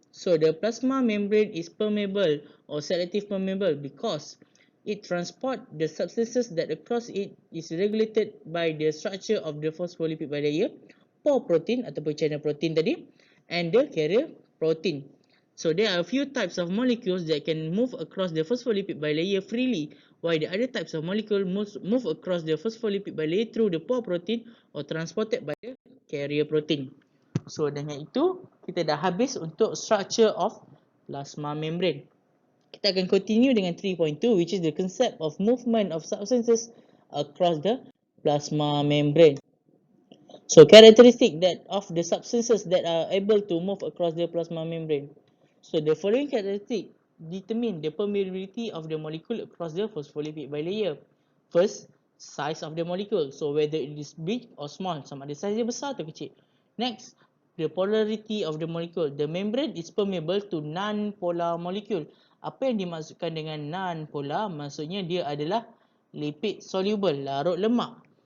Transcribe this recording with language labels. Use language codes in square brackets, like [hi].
[en] So the plasma membrane is permeable or selective permeable because it transport the substances that across it is regulated by the structure of the phospholipid bilayer, pore protein ataupun channel protein tadi, and the carrier protein. So there are a few types of molecules that can move across the phospholipid bilayer freely, while the other types of molecules move across the phospholipid bilayer through the pore protein or transported by the carrier protein. [ms] So dengan itu, kita dah habis untuk [en] structure of plasma membrane. [ms] Kita akan continue dengan [en] 3.2, which is the concept of movement of substances across the plasma membrane. So characteristic that of the substances that are able to move across the plasma membrane. So the following characteristic determine the permeability of the molecule across the phospholipid bilayer. First, size of the molecule. So whether it is big or small, [ms] sama ada size dia besar atau kecil. [en] Next, the polarity of the molecule. The membrane is permeable to non-polar molecule. [ms] Apa yang dimaksudkan dengan non-polar? Maksudnya dia adalah lipid soluble, larut lemak.